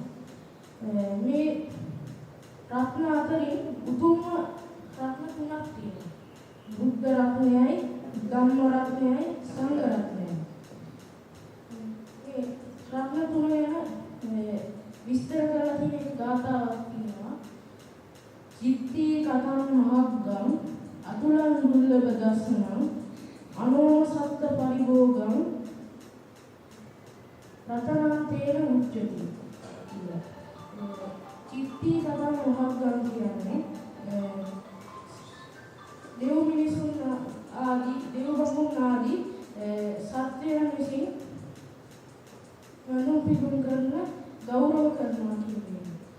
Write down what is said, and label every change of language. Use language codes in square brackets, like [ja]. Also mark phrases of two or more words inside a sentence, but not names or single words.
[si] මේ රත්න අතරින් උතුම්ම රත්න 3ක් තියෙනවා. බුද්ධ රත්නයයි, ධම්ම රත්නයයි, සංඝ රත්නයයි. මේ රත්න 3 ගැන විස්තර කරලා තියෙන ගාථාවක් තියෙනවා. [pi] චිත්ති කතං මහග්ගං අතුලං දුර්ලභ දස්සනං අනෝ සත්ත පරිභෝගං රතනං තේන උච්චති කියලා. චිත්ති කතං මහග්ගං [si] කියන්නේ දෙව් මිනිසුන් ආදී දෙව් බඹුන් ආදී සත්‍යයන් විසින් මනෝපිදුම් කරන ගෞරව කරනවා කියන්නේ.